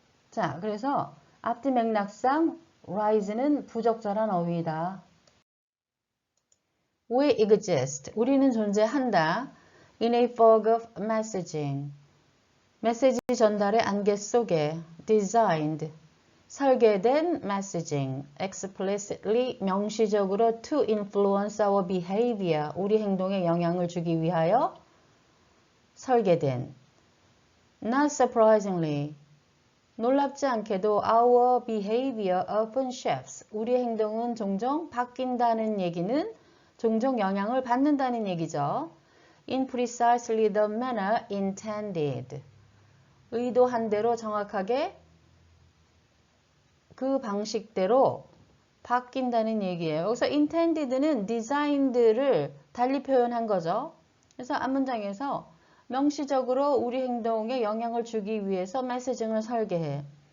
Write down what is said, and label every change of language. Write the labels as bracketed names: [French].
[Korean] 자, 그래서 앞뒤 맥락상 rise는 부적절한 어휘이다. [English] We exist. [Korean] 우리는 존재한다. [English] In a fog of messaging. [Korean] 메시지 전달의 안개 속에 designed. 설계된 messaging. [English] explicitly 명시적으로 to influence our behavior. [Korean] 우리 행동에 영향을 주기 위하여 설계된. [English] Not surprisingly. [Korean] 놀랍지 않게도 [English] our behavior often shifts. [Korean] 우리 행동은 종종 바뀐다는 얘기는 종종 영향을 받는다는 얘기죠. [English] In precisely the manner intended. [Korean] 의도한 대로 정확하게 그 방식대로 바뀐다는 얘기예요. 여기서 intended는 designed를 달리 표현한 거죠. 그래서 앞문장에서 명시적으로 우리 행동에 영향을 주기 위해서 메시징을 설계해.